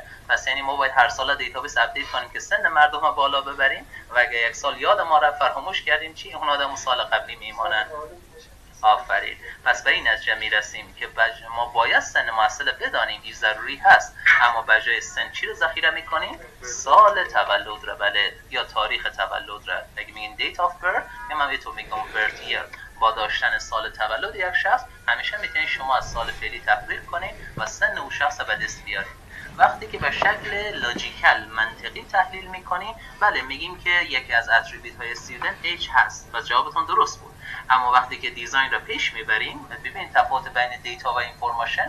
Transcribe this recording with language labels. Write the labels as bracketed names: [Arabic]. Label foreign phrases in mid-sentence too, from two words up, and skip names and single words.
[Persian] پس یعنی ما باید هر سال [English] database update [Persian] کنیم که سن مردم رو بالا ببریم و اگه یک سال یاد ما رو فراموش کردیم چی؟ اون آدم سال قبلی میمونن. آفرین. پس به این نتیجه میرسیم که ما باید سن محصل بدانیم، این ضروری هست، اما به جای سن چی رو ذخیره میکنیم؟ سال تولد رو. بله. یا تاریخ تولد رو. اگه میگیم [English] date of birth، [Persian] من به تو میگم [English] birth year. [Persian] با داشتن سال تولد یک شخص همیشه میتونید شما از سال فعلی تفریق کنید و سن اون شخص به دست بیارید. وقتی که به شکل لاجیکال منطقی تحلیل میکنیم، بله میگیم که یکی از اتریبیوت های [English] student age [Persian] هست و جوابتون درست بود. اما وقتی که دیزاین را پیش میبریم، ببینید تفاوت بین دیتا و اینفورمیشن.